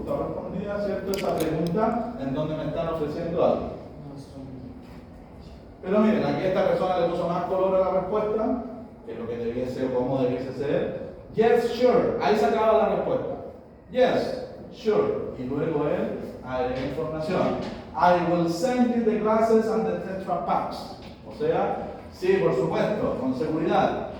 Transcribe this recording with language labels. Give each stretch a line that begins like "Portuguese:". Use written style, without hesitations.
Spanish: Está respondida, ¿cierto? Esa pregunta en donde me están ofreciendo algo. Pero miren, aquí esta persona le puso más color a la respuesta, que es lo que debiese o cómo debiese ser.
English: Yes, sure.
Spanish: Ahí se acaba la respuesta.
English: Yes, sure.
Spanish: Y luego él agrega información.
English: I will send you the glasses and the Tetra Packs.
Spanish: O sea, sí, por supuesto, con seguridad.